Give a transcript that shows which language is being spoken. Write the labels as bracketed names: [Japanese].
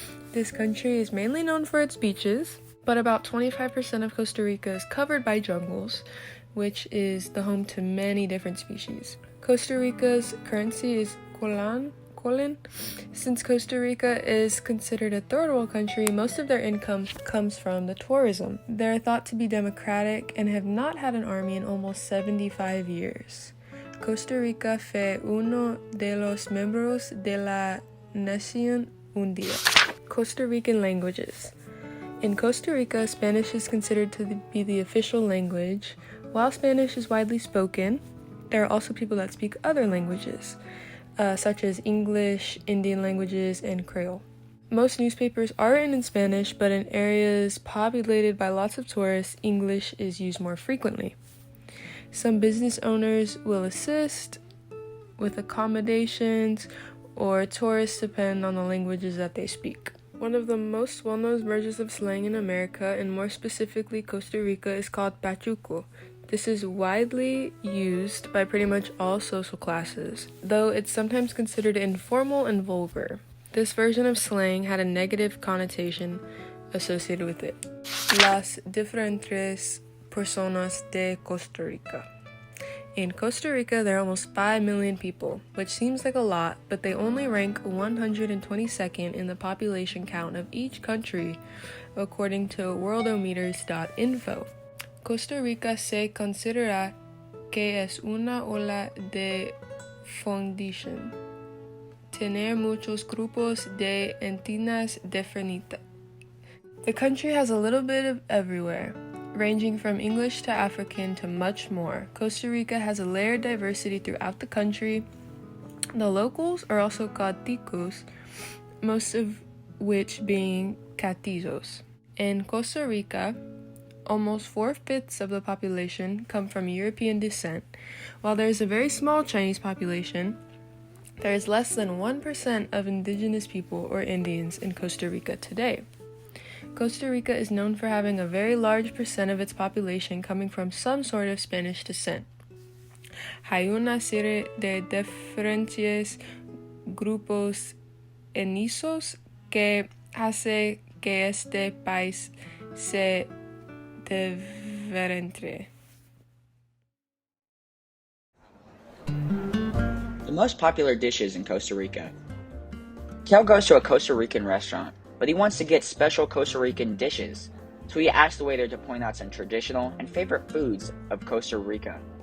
[English] This country is mainly known for its beaches, but about 25% of Costa Rica is covered by jungles, which is the home to many different species. Costa Rica's currency is colon. Since Costa Rica is considered a third world country, most of their income comes from the tourism. They're thought to be democratic and have not had an army in almost 75 years. [Spanish] Costa Rica fue uno de los miembros de la Nación Unida. [English] Costa Rican languages. In Costa Rica, Spanish is considered to be the official language. While Spanish is widely spoken, there are also people that speak other languages, such as English, Indian languages, and Creole. Most newspapers are written in Spanish, but in areas populated by lots of tourists, English is used more frequently. Some business owners will assist with accommodations, or tourists depend on the languages that they speak. One of the most well-known mergers of slang in America, and more specifically Costa Rica, is called pachuco. This is widely used by pretty much all social classes, though it's sometimes considered informal and vulgar. This version of slang had a negative connotation associated with it. [Spanish] Las diferentes personas de Costa Rica. [English] In Costa Rica, there are almost 5 million people, which seems like a lot, but they only rank 122nd in the population count of each country, according to worldometers.info. [Spanish] Costa Rica se considera que es una ola de fundición. Tener muchos grupos de etnias diferentes. [English] The country has a little bit of everywhere, ranging from English to African to much more. Costa Rica has a layered diversity throughout the country. The locals are also called ticos, most of which being catizos. In Costa Rica, almost 4/5 of the population come from European descent. While there is a very small Chinese population, there is less than 1% of indigenous people or Indians in Costa Rica today. Costa Rica is known for having a very large percent of its population coming from some sort of Spanish descent. [Spanish] Hay una serie de diferentes grupos étnicos que hace que este país se diferente. [English] The most popular dishes in Costa Rica. Kel goes to a Costa Rican restaurant, but he wants to get special Costa Rican dishes, so he asks the waiter to point out some traditional and favorite foods of Costa Rica.